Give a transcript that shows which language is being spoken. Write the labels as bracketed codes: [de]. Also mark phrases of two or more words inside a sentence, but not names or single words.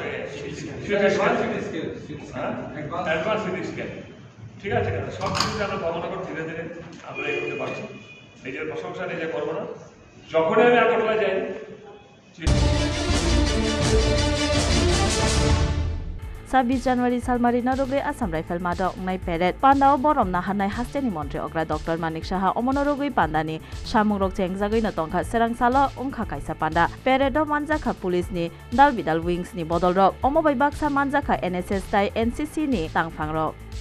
[en] advance CT scan [bn] ঠিক আছে সব কিছু আমরা কমনাগর ধীরে ধীরে আমরা এগোতে পারছি নিজের প্রশংসা নিজে করবো না যখনই আমি আগরতলা যাই [trp] Sabis January Salmari Narogre Assam Rifle Mada Ongnai Peret Pandao Borom Nahanai Hasteni Montre Ogra Dr. Manik Shaha Omonorogui Pandani Shamungrok Chengzagui Natongkha Serangsalo Ongkha Kaisa Panda Peredo Manjaka Police ni Dalbidal Wings ni Bodolrok Omobai Baksa Manjaka NSS Tai NCC ni Tangfangrok